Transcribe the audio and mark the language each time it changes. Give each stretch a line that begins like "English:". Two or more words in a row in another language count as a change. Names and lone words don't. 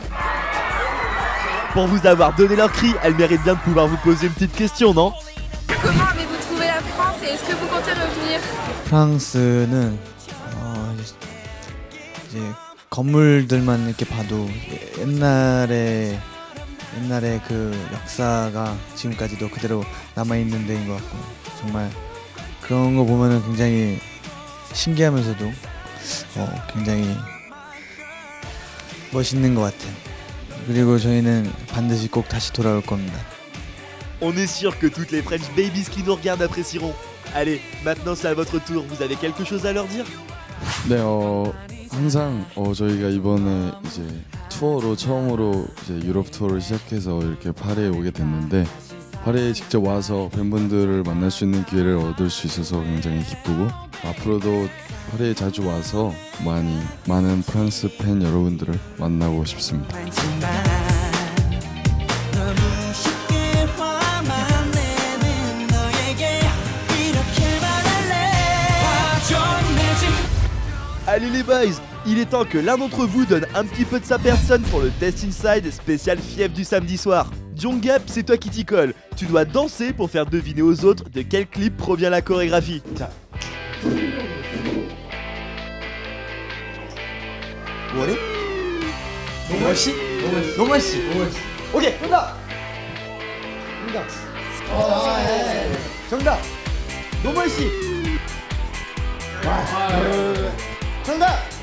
French: Pour vous avoir donné leur cri, elle mérite bien de pouvoir vous poser une petite question, non? Comment avez-vous trouvé la France et est-ce que vous comptez revenir?
Korean: 프랑스는 이제 건물들만 이렇게 봐도 옛날에 그 역사가 지금까지도 그대로 남아 있는 데인 것 같고 정말 그런 거 보면은 굉장히 신기하면서도 굉장히 멋있는 것 같아요. 그리고 저희는 반드시 꼭 다시 돌아올 겁니다.
French: On est sûr que toutes les
English: French babies
French: qui nous regardent apprécieront. Allez, maintenant c'est à votre tour. Vous avez quelque chose à leur dire?
Korean: 네, 항상 저희가 이번에 이제 투어로 처음으로 이제 유럽 투어를 시작해서 이렇게 파리에 오게 됐는데 화래에 직접 와서 팬분들을 만날 수 있는 기회를 얻을 수 있어서 굉장히 기쁘고 앞으로도 화래에 자주 와서 많은 프랑스 팬 여러분들을 만나고 싶습니다.
French: Allez les boys, il est temps que l'un d'entre vous donne un petit peu de sa personne pour le Test Inside spécial fièvre du samedi soir. Jongap, c'est toi qui t'y colle. Tu dois danser pour faire deviner aux autres de quel clip provient la chorégraphie.
Korean: 뭐래? 노멀씨? 노멀씨. 오케이, 정답. 정답. 노멀씨. 정답.